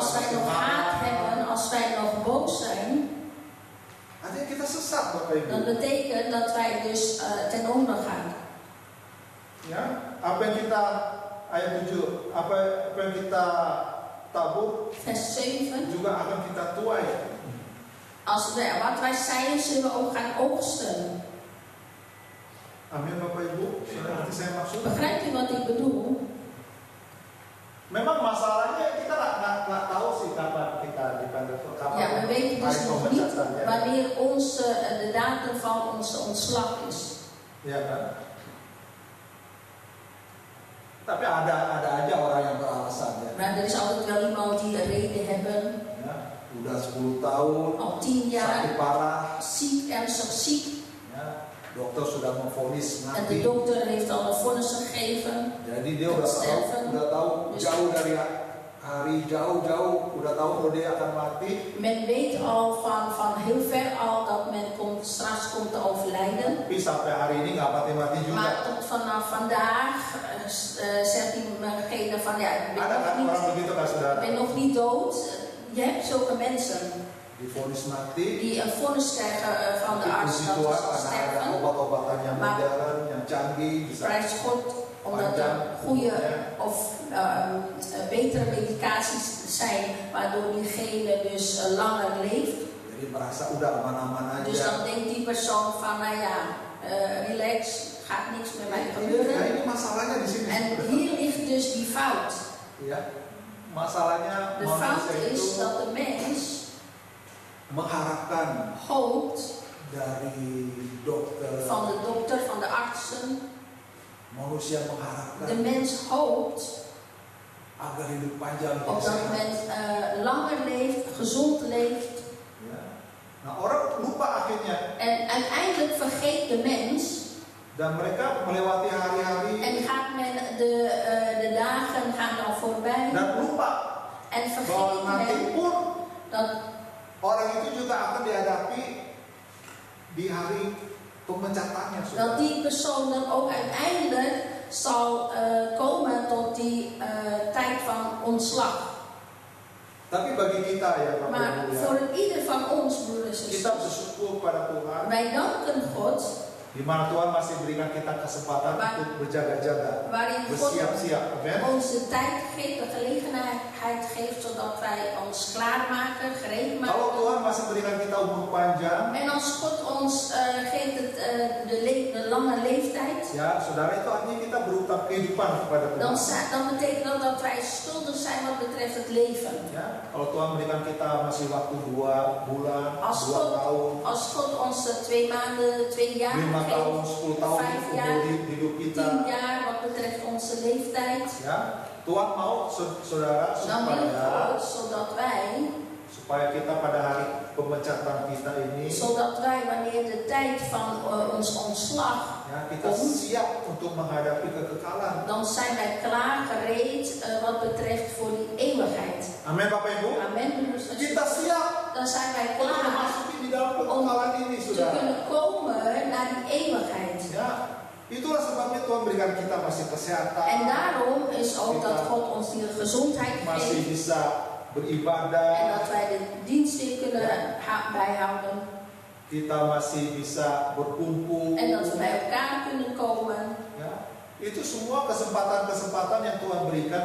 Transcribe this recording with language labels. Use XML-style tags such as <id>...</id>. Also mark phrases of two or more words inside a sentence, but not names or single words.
<nl>als wij</nl> <id>masih</id> <nl>nog haat</nl> <id>marah,</id> <nl>hebben, als wij nog boos zijn,</nl> <id>artinya kita sesat, Bapak Ibu.</id> <nl>dat betekent dat wij dus ten onder gaan.</nl> <id>Ya, apa yang kita ayat 7, apa yang kita tabur</id> <nl>Vers 7.</nl> <id>juga akan kita tuai.</id> <nl>Wat wij zaaien, zullen we ook gaan oogsten.</nl> <id>Amin, Bapak Ibu. Sudah nanti saya maksud.</id> <nl>Begrijpt u wat ik bedoel?</nl> <id>Memang masalahnya kita nggak tahu sih kapan kita dipanggil, kapan</id> <nl>Ja, we weten dus</nl> <id>hari</id> <nl>nog niet</nl> <id>pemecatan, ya.</id> <nl>wanneer de datum van onze ontslag is.</nl> <id>Ya kan? Tapi ada aja orang yang beralasan ya.</id> <nl>Maar er is altijd wel iemand die een reden hebben.</nl> <id>Ya, udah 10 tahun,</id> <nl>Al 10</nl> <id>sakit</id> <nl>jaar</nl> <id>parah,</id> <nl>ziek, ernstig ziek.</nl> <id>ya, dokter sudah memvonis</id> <nl>En de</nl> <id>mati.</id> <nl>dokter heeft al een vonnis gegeven.</nl> <id>Jadi dia udah tahu jauh dari hari jauh udah tahu kalau dia akan mati.</id> <nl>Men weet al van heel ver al dat men straks komt te overlijden.</nl> <id>Tapi sampai hari ini nggak mati-mati juga.</id> <nl>Maar tot vanaf vandaag zegt diegene van ja,</nl> <id>Ada kan orang begitu kan,</id> <nl>ik</nl> <id>saudara?</id> <nl>ben nog niet dood. Je hebt zulke mensen</nl> <id>Divonis mati.</id> <nl>die een vonnis krijgen van de arts</nl> <id>Puji</id> <nl>dat ze</nl> <id>Tuhan</id> <nl>zal</nl> <id>karena ada</id> <nl>sterven.</nl> <id>obat-obatan yang</id> <nl>Maar-</nl> <id>modern, yang canggih, bisa</id> <nl>Prijs God omdat er goede of betere medicaties zijn waardoor diegene dus langer leeft.</nl> <id>jadi merasa udah aman-aman</id> <nl>Dus</nl> <id>aja.</id> <nl>dan denkt die persoon van nou ja, relax, gaat niks met mij</nl> <id>Nah,</id> <nl>gebeuren.</nl> <id>ini masalahnya di sini.</id> <nl>En hier ligt dus die fout.</nl> <id>Ya, masalahnya</id> <nl>De fout</nl> <id>manusia</id> <nl>is</nl> <id>itu</id> <nl>dat de mens</nl> <id>mengharapkan</id> <nl>hoopt</nl> <id>dari dokter,</id> <nl>van de dokter, van de artsen.</nl> <id>manusia mengharapkan</id> <nl>De mens hoopt</nl> <id>agar hidup panjang</id> <nl>op dat</nl> <id>sehat.</id> <nl>men langer leeft, gezond leeft.</nl> <id>Ya. Nah, orang lupa akhirnya</id> <nl>En uiteindelijk vergeet de mens</nl> <id>dan mereka melewati hari-hari</id> <nl>en gaat men de dagen gaan dan voorbij.</nl> <id>dan lupa</id> <nl>En</nl> <id>bahwa</id> <nl>vergeet</nl> <id>nanti</id> <nl>men</nl> <id>pun</id> <nl>dat,</nl> <id>orang itu juga akan dihadapi di hari pemecatannya.</id> <nl>dat</nl> <id>Saudara.</id> <nl>die persoon dan ook uiteindelijk zal komen tot die tijd van ontslag.</nl> <id>Tapi bagi kita ya Bapak</id> <nl>Maar</nl> <id>Ibu ya,</id> <nl>voor ieder van ons, broeders en</nl> <id>kita</id> <nl>zusters,</nl> <id>bersyukur pada Tuhan</id> <nl>wij danken God</nl> <id>Di mana Tuhan masih berikan kita kesempatan untuk berjaga-jaga,</id> <nl>waarin God</nl> <id>bersiap-siap.</id> <nl>Amen. ons de tijd geeft, de gelegenheid geeft, zodat wij ons klaarmaken, gereed</nl> <id>Kalau</id> <nl>maken.</nl> <id>Tuhan masih berikan kita umur panjang,</id> <nl>En als God ons geeft de lange leeftijd,</nl> <id>ya saudara, itu artinya kita berutang kehidupan kepada</id> <nl>dan</nl> <id>Tuhan.</id> <nl>betekent dat wij schuldig zijn wat betreft het leven.</nl> <id>Ya, kalau Tuhan berikan kita masih waktu 2 bulan, 2 tahun,</id> <nl>Als God ons 2 maanden, 2 jaar</nl> <id>5 tahun,</id> <nl>geeft,</nl> <id>10 tahun</id> <nl>5 jaar,</nl> <id>umur hidup kita,</id> <nl>10 jaar wat betreft onze leeftijd,</nl> <id>ya, Tuhan mau saudara</id> <nl>dan wil</nl> <id>supaya</id> <nl>God zodat</nl> <id>kita pada hari pemecatan kita ini,</id> <nl>zodat wij wanneer de tijd van ons ontslag</nl> <id>ya, kita</id> <nl>komt,</nl> <id>siap untuk menghadapi kekekalan.</id> <nl>dan zijn wij klaar, gereed wat betreft voor die eeuwigheid.</nl> <id>Amin, Bapak Ibu.</id> <nl>Amen, broeders en</nl> <id>Kita</id> <nl>zusters.</nl> <id>siap</id> <nl>Dan zijn wij</nl> <id>untuk</id> <nl>klaar</nl> <id>memasuki di dalam kekekalan ini,</id> <nl>te</nl> <id>saudara.</id> <nl>kunnen komen naar die eeuwigheid.</nl> <id>Ya, itulah sebabnya Tuhan berikan kita masih kesehatan,</id> <nl>En daarom is ook dat God ons die gezondheid</nl> <id>masih</id> <nl>geeft</nl> <id>bisa</id> <nl>en</nl> <id>beribadah,</id> <nl>dat wij de dienst weer kunnen bijhouden</nl> <id>kita masih bisa berkumpul.</id> <nl>en dat we bij elkaar kunnen komen.</nl> <id>Ya, itu semua kesempatan-kesempatan yang Tuhan berikan</id>